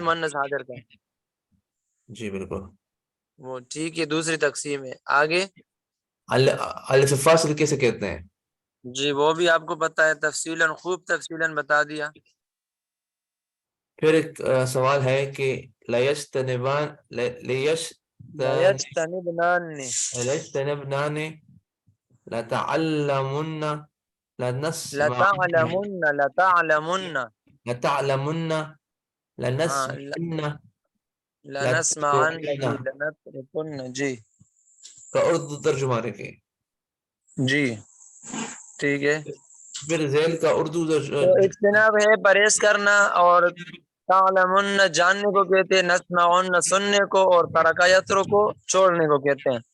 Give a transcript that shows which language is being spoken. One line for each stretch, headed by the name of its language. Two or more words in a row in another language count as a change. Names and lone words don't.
Urdu: مؤنث حاضر کا. جی بالکل. وہ ٹھیک ہے، دوسری تقسیم ہے. آگے الف فاصل کیسے کہتے ہیں؟ جی وہ بھی آپ کو پتہ ہے، تفصیلاً خوب تفصیلاً بتا دیا. پھر ایک سوال ہے کہ
Arabic: لیجتنبان، لیجتنبنان، لتعلمن، لنسمعن، لتعلمن لتعلمن،
Urdu: ہاں
Arabic: لنسمعن، لنسمعن جی لنترکن. جی
Urdu: کا اردو ترجمہ رکھیں. جی ٹھیک ہے. پھر ذیل کا اردو تو اجتناب ہے پرہیز کرنا، اور تعلمن جاننے کو کہتے ہیں، نسمعن سننے کو، اور
Arabic: ترک یترک
Urdu: کو چھوڑنے کو کہتے ہیں.